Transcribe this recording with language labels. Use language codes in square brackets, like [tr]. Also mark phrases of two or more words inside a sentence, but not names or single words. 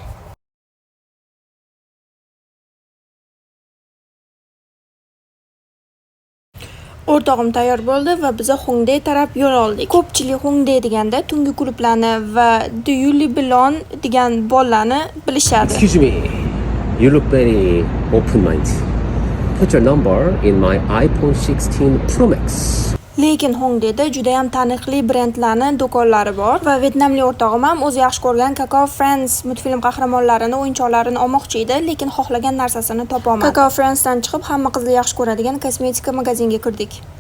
[uz] O'rtog'im tayyor bo'ldi va biz Hongdae taraf yo'l oldik. Ko'pchilik Hongdae deganda tungi klublarni va Do You Live Alone degan bollarni bilishadi. [en] Excuse me, you look very open-minded. Put your number in my iPhone 16 Pro Max. [uz] Lekin Hongdaeda juda ham taniqli brendlarning do'konlari bor va vyetnamlik o'rtog'im ham o'zi yaxshi ko'rgan Kakao Friends multfilm qahramonlarining o'yinchoqlarini olmoqchi edi, lekin xohlagan narsasini topa olmadi. Kakao Friendsdan chiqib hamma qizlar yaxshi ko'radigan kosmetika magazinga kirdik.